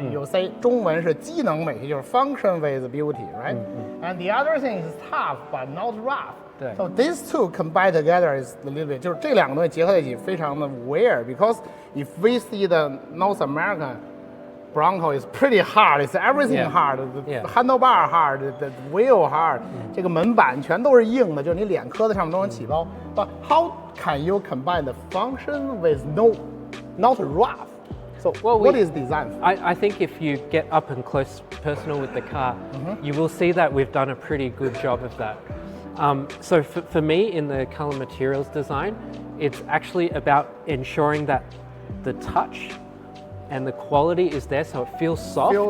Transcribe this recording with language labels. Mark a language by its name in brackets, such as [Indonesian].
[English] You say [Chinese] 中文是机能美学，就是 [English] function with beauty, right? And the other thing is tough but not rough. [Chinese] 对。 [English] So these two combined together is a little bit， [Chinese] 就是这两个东西结合在一起，非常的 [English] weird. Because if we see the North American Bronco is pretty hard, it's everything hard. The handlebar hard, the wheel hard. [Chinese] 这个门板全都是硬的，就是你脸磕在上面都能起包。 [English] But how can you combine the function with not rough? So what is design? I think if you get up and close personal with the car, you will see that we've done a pretty good job of that. So for me, in the color materials design, it's actually about ensuring that the touch and the quality is there, so it feels soft.